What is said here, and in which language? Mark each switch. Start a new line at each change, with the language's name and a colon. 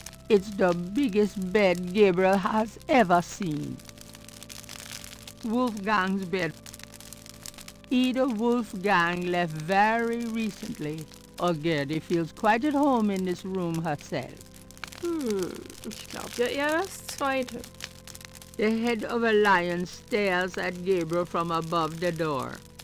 English: It's the biggest bed Gabriel has ever seen. Wolfgang's bed. Either Wolfgang left very recently, or Gedde feels quite at home in this room herself.
German: Ich glaube ja eher das zweite.
English: The head of a lion stares at Gabriel from above the door.